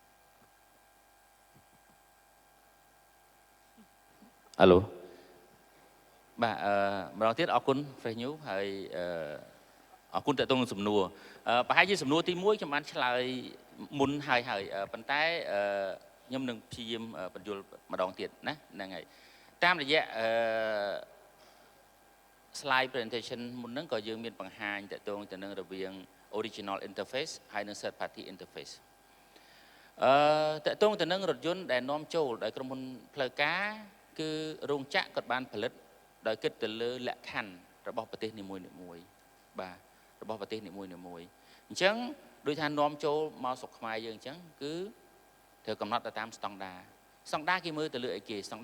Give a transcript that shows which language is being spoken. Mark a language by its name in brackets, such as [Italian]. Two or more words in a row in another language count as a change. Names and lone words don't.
[Khmer] អាឡូបាទម្ដងទៀតអរគុណ Fresh News ហើយអរគុណតើតងសំណួរប្រហែលជាសំណួរទី1ខ្ញុំបានឆ្លើយមុនហើយប៉ុន្តែខ្ញុំនឹងព្យាយាមបញ្យល់ម្ដងទៀតណាហ្នឹងហើយតាមរយៈ [English] slide presentation [Khmer] មុនហ្នឹងក៏យើងមានបង្ហាញតកតងទៅនឹងរវាង [English] original interface [Khmer] ហើយនិង [English] third party interface [Khmer] តកតងទៅនឹងរថយន្តដែលនាំចូលដោយក្រុមហ៊ុនផ្លូវការគឺរោងចក្រគាត់បានផលិតដោយគិតទៅលើលក្ខខណ្ឌរបស់ប្រទេសនីមួយៗបាទរបស់ប្រទេសនីមួយៗ អញ្ចឹងដូចថានាំចូលមកស្រុកខ្មែរយើងអញ្ចឹងគឺត្រូវកំណត់ទៅតាមស្តង់ដារគេមើលទៅលើអីគេស្តង់ដា